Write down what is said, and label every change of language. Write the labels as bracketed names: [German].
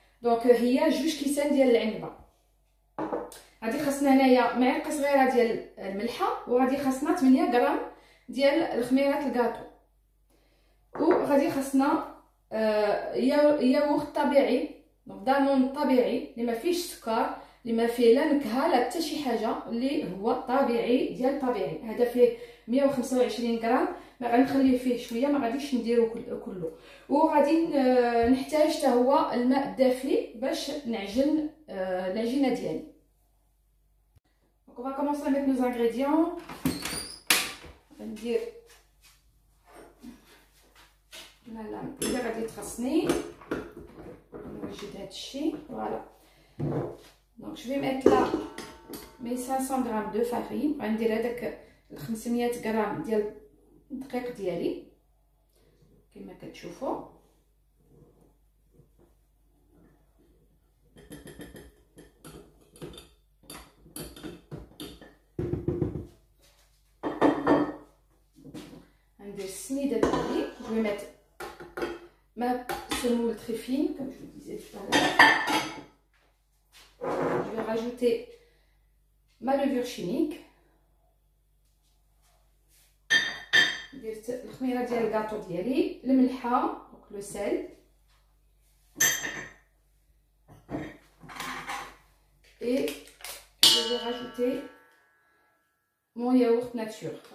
[Arabic] دونك هي 2 كيسان ديال العنبه. غادي خاصنا هنايا معلقه صغيره ديال الملحه، وغادي خاصنا 8 غرام ديال الخميرات الكاطو، وغادي خاصنا ياغورت طبيعي، دونك دامون طبيعي اللي ما فيهش سكر، اللي ما فيه لا نكهه لا حتى شي حاجه، اللي هو طبيعي ديال طبيعي. هذا فيه 125 غرام، ما غنخليه فيه شويه، ما غاديش نديرو كله. وغادي نحتاج حتى هو الماء الدافي باش نعجن العجينه ديالي. [French] دونك on va commencer avec nos ingrédients. [Arabic] غندير اللي غادي تخصني، نوجد هادشي. [French] فوالا، دونك جو في mettre là mes 500 g de farine. [Arabic] غندير هذاك 500 غرام ديال الدقيق ديالي كما كتشوفوا. غندير السميده ديالي. [French] Je vais mettre ma semoule très fine, comme je vous disais tout à l'heure. Je vais rajouter ma levure chimique. [Arabic] درت الخميره ديال الكاطو ديالي، الملحه، [French] دونك لو سيل، et je vais rajouter mon yaourt nature.